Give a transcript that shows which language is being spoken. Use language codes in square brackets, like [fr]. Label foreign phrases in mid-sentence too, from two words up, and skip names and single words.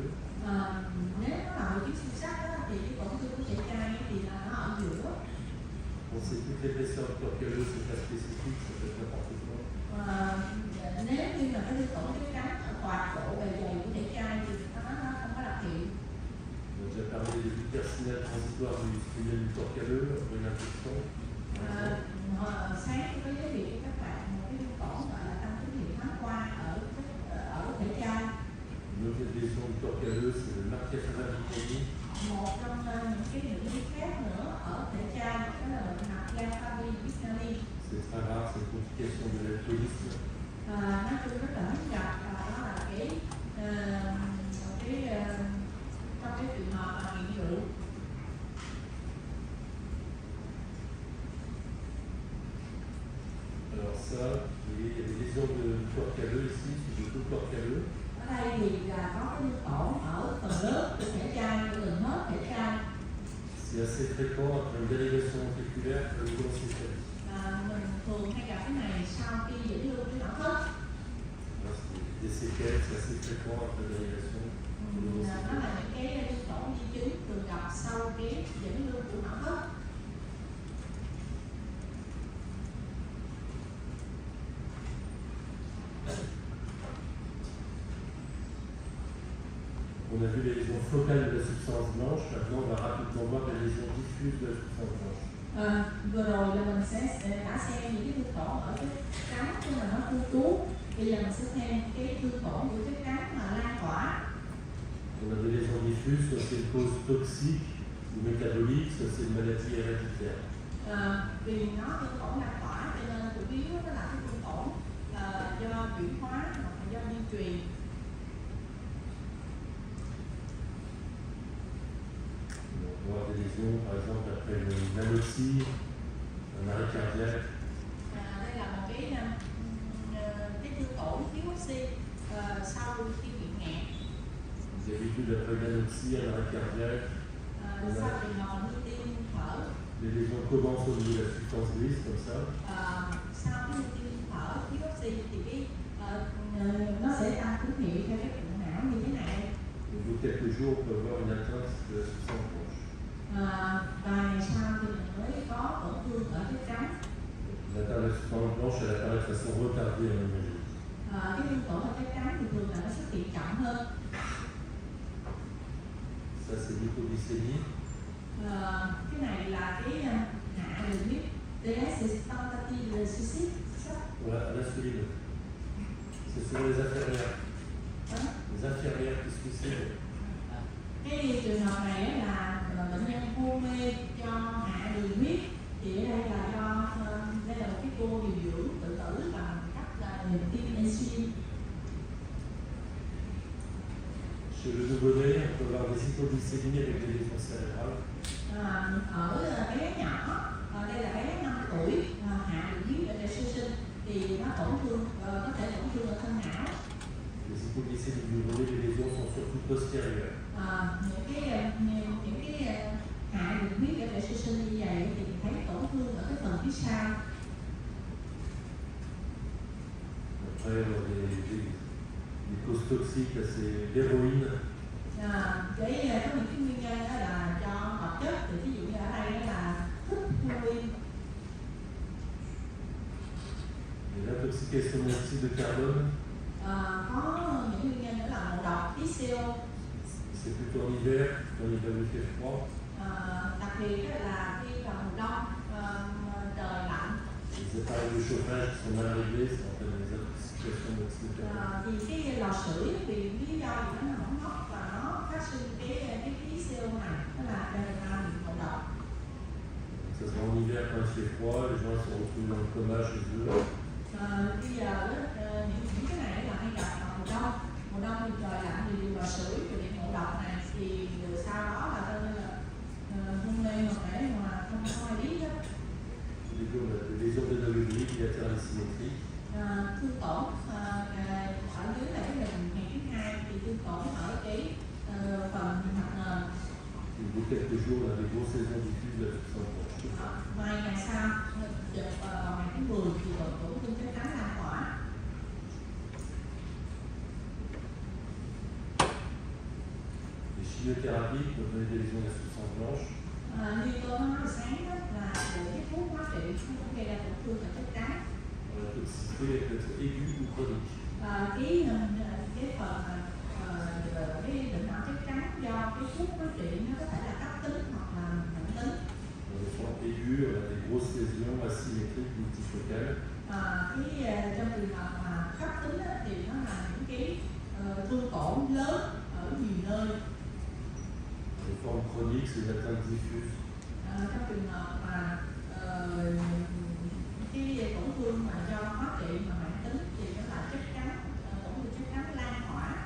[vi] Nếu nó là một chiếc xương sắt thì cái tổn thương của thể chai thì là nó ở giữa. [fr] On sait toute l'épaisseur du corps calleux, c'est pas spécifique, ça peut être n'importe quoi. [vi] Nếu như mà cái thương tổn chất trắng ở toàn bộ bề dày của thể chai thì nó không có đặc hiệu. [fr] On a déjà parlé des hypercinales transitoires du tunnel du corps calleux, une infection. [vi] Sáng có giới thiệu với các bạn một cái thương tổn gọi là tăng tín hiệu thoáng qua ở thể chai. [fr] Une autre lésion du corps calleux, c'est le Marcafara vitrini. [vi] Một trong những cái bệnh lý khác nữa ở thể chai đó là bệnh Marcafara vitrini. [fr] C'est très rare, c'est une complication de l'alcoolisme. [vi] Nói chung rất là hiếm gặp và đó là trong cái trường hợp mà nghiện rượu. [fr] Alors ça, il y a des lésions du corps calleux ici, c'est tout le corps calleux. [vi] Ở đây thì là có cái thương tổn ở phần lớn của thể chai, gần hết thể chai. [fr] C'est assez fréquent après une dérivation ventriculaire que le cholestérol. [vi] Mình thường hay gặp cái này sau khi dẫn lưu cái não thất. [fr] Des séquelles, c'est assez fréquent après la dérivation. [vi] Nó là những cái thương tổn di chứng thường gặp sau cái dẫn lưu của não thất. [fr] On a vu les lésions focales de la substance blanche, maintenant on va rapidement voir les lésions diffuses de la substance blanche. [vi] Vừa rồi là mình đã xem những cái thương tổn ở chất trắng nhưng mà nó khu trú. Bây giờ mình sẽ xem cái thương tổn của chất trắng mà lan tỏa [fr] diffuse, soit c'est une cause toxique ou métabolique, soit c'est une maladie héréditaire. [vi] Vì nó tương tổn lan tỏa cho nên chủ yếu đó là cái tương tổn do chuyển hóa hoặc là do di truyền. [fr] On peut avoir des lésions, par exemple, après une anoxie, un arrêt cardiaque. [vi] Đây là một cái tương tổn thiếu oxy sau khi bị nghẹn. [fr] Vous avez vu d'après une anoxie, un arrêt cardiaque. [vi] Sau trường hợp ngưng tim thở. [fr] Les lésions commencent au niveau de la substance grise, comme ça. [vi] Sau cái ngưng tim thở thiếu oxy thì nó sẽ tăng tín hiệu theo cái cụm não như thế này. [fr] Au bout de quelques jours, on peut avoir une atteinte de la substance blanche. [vi] Vài ngày sau thì mình mới có tổn thương ở chất trắng. [fr] L'atteinte de la substance blanche, elle apparaît de façon retardée en imagerie. [vi] Cái viêm tổn ở chất trắng thì thường là nó xuất hiện chậm hơn. [fr] Ça, c'est l'hypoglycémie. Cái này là cái hạ đường huyết. Tentative de suicide, c'est ça? Voilà, à l'insuline. C'est souvent les infirmières. Les infirmières qui se suicident. [vi] Cái trường hợp này là bệnh nhân hôn mê do hạ đường huyết. Thì ở đây là do đây là một cái cô điều dưỡng tự tử bằng cách là tiêm insulin. [fr] Chez le nouveau-né, on peut avoir des hypoglycémies avec des lésions cérébrales. [vi] Ở bé nhỏ, đây là bé 5 tuổi, hạ đường huyết để sơ sinh thì nó tổn thương, có thể tổn thương ở thân não. [fr] Les hypoglycémies du nouveau-né, les lésions sont surtout postérieures. [vi] Những cái hạ đường huyết để sơ sinh như vậy thì mình thấy tổn thương ở cái phần phía sau. [fr] Après, les causes toxiques, c'est l'héroïne. [vi] Cái có những cái nguyên nhân đó là do hợp chất, thì ví dụ như ở đây đó là thuốc heroin. [fr] Et l'intoxication de dioxyde de carbone, [vi] Có những nguyên nhân đó là ngộ độc khí CO. [fr] c'est plutôt en hiver, quand il fait froid. [vi] Đặc biệt là khi vào mùa đông trời lạnh. [fr] Les appareils de chauffage qui sont mal réglés, ça entraîne des intoxications de dioxyde de carbone. [vi] Thì cái lò sưởi vì lý do gì nó hỏng hóc và nó phát sinh cái khí CO này, nó là gây ra bị ngộ độc. [fr] Ça se voit en hiver quand il fait froid, les gens se retrouvent dans le coma chez eux. [vi] Bây giờ những cái này là hay gặp vào mùa đông. Mùa đông thì trời lạnh thì lò sưởi thì bị ngộ độc này thì rồi sau đó là coi như là hôn mê hoặc để mà không có ai biết hết. [fr] Les lésions d'énométrie bilatérales symétriques. [vi] Thương tổn ở dưới là cái hình ngày thứ hai thì thương tổn ở cái phần mặt nền. [fr] Au bout de quelques jours, on a des grosses lésions diffuses de la substance blanche. [vi] Vài ngày sau, vào ngày thứ 10 thì tổn thương chất trắng lan tỏa. [fr] Les chimiothérapies peuvent donner des lésions de la substance blanche. [vi] Như tôi nói hồi sáng đó, là cái thuốc hóa trị nó cũng gây ra tổn thương ở chất trắng. [fr] La toxicité peut être aiguë ou chronique. [vi] Cái phần cái bệnh não chất trắng do cái thuốc hóa trị nó có thể là cấp tính hoặc là mãn tính. [fr] Dans les formes aiguës, on a des grosses lésions asymétriques multifocales. [vi] Trong trường hợp mà cấp tính á, thì nó là những cái thương tổn lớn ở nhiều nơi. [fr] Dans les formes chroniques, c'est une atteinte diffuse. [vi] Trong trường hợp mà cái tổn thương mà do hóa trị mà mãn tính thì nó là chất trắng, tổn thương chất trắng lan tỏa.